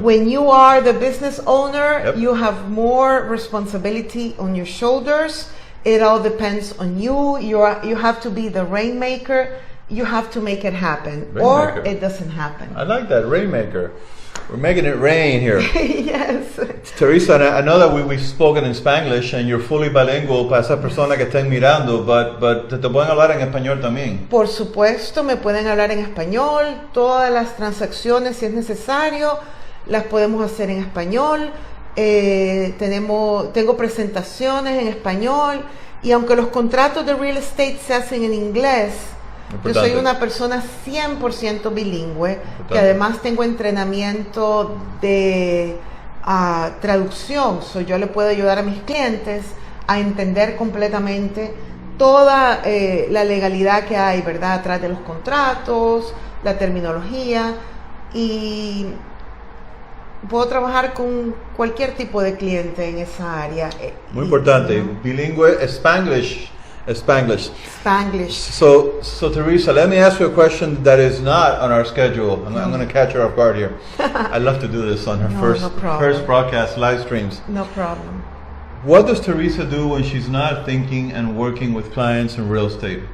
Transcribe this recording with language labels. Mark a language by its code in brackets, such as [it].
[en] When you are the business owner, Yep. you have more responsibility on your shoulders. It all depends on you. You have to be the rainmaker. You have to make it happen, or Rainmaker. it doesn't happen. I like that, rainmaker. We're making it rain here. Yes. Teresa, I know that we've spoken in Spanglish and you're fully bilingual [es] para esa persona que estén mirando, [en] but [es] te pueden hablar en español también. Por supuesto, me pueden hablar en español. Todas las transacciones, si es necesario, las podemos hacer en español. Tengo presentaciones en español, y aunque los contratos de real estate se hacen en inglés, yo soy una persona 100% bilingüe, que además tengo entrenamiento de traducción. Yo le puedo ayudar a mis clientes a entender completamente toda la legalidad que hay, ¿verdad?, atrás de los contratos, la terminología, y puedo trabajar con cualquier tipo de cliente en esa área. Muy importante, bilingüe, Spanglish. Spanglish. [en] So Teresa, let me ask you a question that is not on our schedule. I'm going to catch her off guard here. I love to do this on her first broadcast, live streams. No problem. What does Teresa do when she's not thinking and working with clients in real estate?